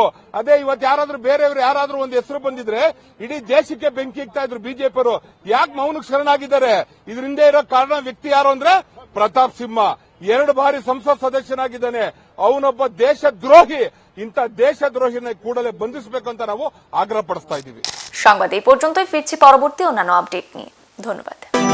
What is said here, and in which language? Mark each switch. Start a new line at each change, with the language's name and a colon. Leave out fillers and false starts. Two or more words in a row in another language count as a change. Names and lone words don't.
Kannada: ಅದೇ ಇವತ್ತು ಯಾರಾದ್ರೂ ಬೇರೆಯವರು ಯಾರಾದ್ರೂ ಒಂದು ಹೆಸರು ಬಂದಿದ್ರೆ ಇಡೀ ದೇಶಕ್ಕೆ ಬೆಂಕಿ ಇಕ್ತಾ ಇದ್ರು ಬಿಜೆಪಿಯವರು. ಯಾಕೆ ಮೌನಕ್ಕೆ ಶರಣಾಗಿದ್ದಾರೆ? ಇದರಿಂದ ಇರೋ ಕಾರಣ ವ್ಯಕ್ತಿ ಯಾರು ಅಂದ್ರೆ ಪ್ರತಾಪ್ ಸಿಂಹ. 2 ಬಾರಿ ಸಂಸತ್ ಸದಸ್ಯನಾಗಿದ್ದಾನೆ. ಅವನೊಬ್ಬ ದೇಶದ್ರೋಹಿ. ಇಂಥ দেশদ্রোহীನ ಕೂಡಲೇ ಬಂಧಿಸಬೇಕಂತ ನಾವು ಆಗ್ರಹ ಪಡಿಸ್ತಾ ಇದ್ದೀವಿ।
Bangla: সংবাদ এই পর্যন্তই, ফিরছি পরবর্তী অন্যান্য আপডেট নিয়ে। ধন্যবাদ।